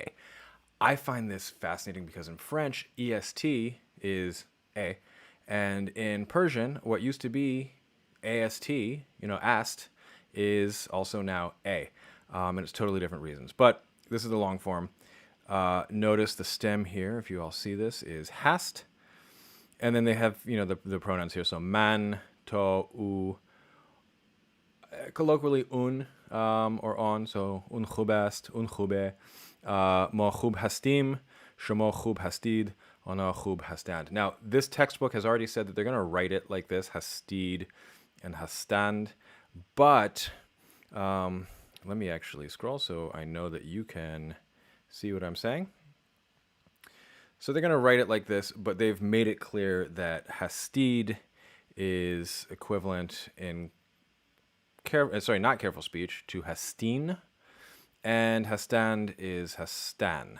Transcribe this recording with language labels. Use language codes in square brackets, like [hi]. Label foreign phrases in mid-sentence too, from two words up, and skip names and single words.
[en] I find this fascinating because in French, est is a, and in Persian, what used to be ast, ast, is also now a, and it's totally different reasons. But this is the long form. Notice the stem here, if you all see this, is hast, and then they have the pronouns here. [fa] So من، تو, [en] u, colloquially un or on. [fa] So اون خوب است، اون خوبه، ما خوب هستیم، شما خوب هستید، اونا خوب هستند. [en] Now, this textbook has already said that they're going to write it like this, hastid and hastand. But let me actually scroll so I know that you can see what I'm saying. So they're going to write it like this, but they've made it clear that hastid is equivalent in not careful speech to hastin, and hastand is hastan.